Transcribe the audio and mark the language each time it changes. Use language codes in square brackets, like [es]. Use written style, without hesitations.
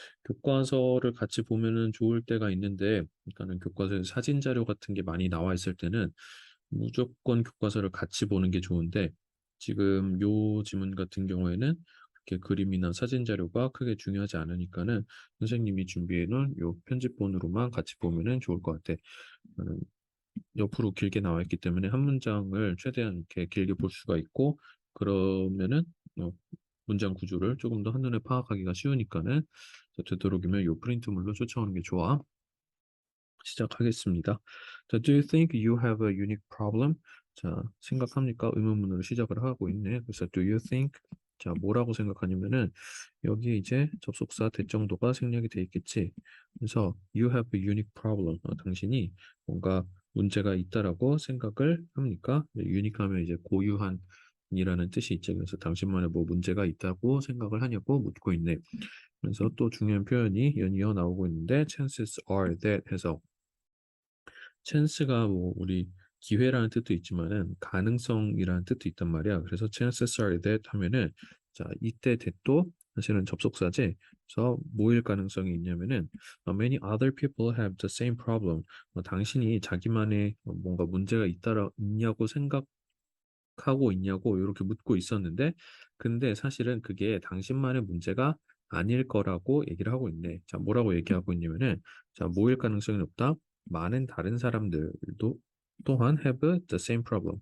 [ko] 교과서를 같이 보면은 좋을 때가 있는데, 그러니까는 교과서에 사진 자료 같은 게 많이 나와 있을 때는 무조건 교과서를 같이 보는 게 좋은데, 지금 요 지문 같은 경우에는 그렇게 그림이나 사진 자료가 크게 중요하지 않으니까는 선생님이 준비해 놓은 요 편집본으로만 같이 보면은 좋을 것 같아. 옆으로 길게 나와 있기 때문에 한 문장을 최대한 이렇게 길게 볼 수가 있고 그러면은 어, 문장 구조를 조금 더 한눈에 파악하기가 쉬우니까는 되도록이면 요 프린트물로 쫓아오는 게 좋아. 시작하겠습니다. [en] 자, Do you think you have a unique problem? [ko] 자, 생각합니까? 의문문으로 시작을 하고 있네. [en] 그래서 Do you think? [ko] 자, 뭐라고 생각하냐면은 여기 이제 접속사 대정도가 생략이 돼 있겠지. [en] 그래서 You have a unique problem. [ko] 당신이 뭔가 문제가 있다라고 생각을 합니까? 유니크하면 이제 고유한 이라는 뜻이 있죠. 그래서 당신만의 뭐 문제가 있다고 생각을 하냐고 묻고 있네. 그래서 또 중요한 표현이 연이어 나오고 있는데 [en] chances are that [ko] 해서 chance가 뭐 우리 기회라는 뜻도 있지만은 가능성이라는 뜻도 있단 말이야. 그래서 [en] chances are that [ko] 하면은 자 이때 that도 사실은 접속사지. 그래서 뭐일 가능성이 있냐면은 [en] many other people have the same problem. [ko] 당신이 자기만의 뭔가 문제가 있냐고 생각하고 있냐고 이렇게 묻고 있었는데 근데 사실은 그게 당신만의 문제가 아닐 거라고 얘기를 하고 있네. 자, 뭐라고 얘기하고 있냐면은 자, 뭐일 가능성이 높다. 많은 다른 사람들도 또한 [en] have the same problem.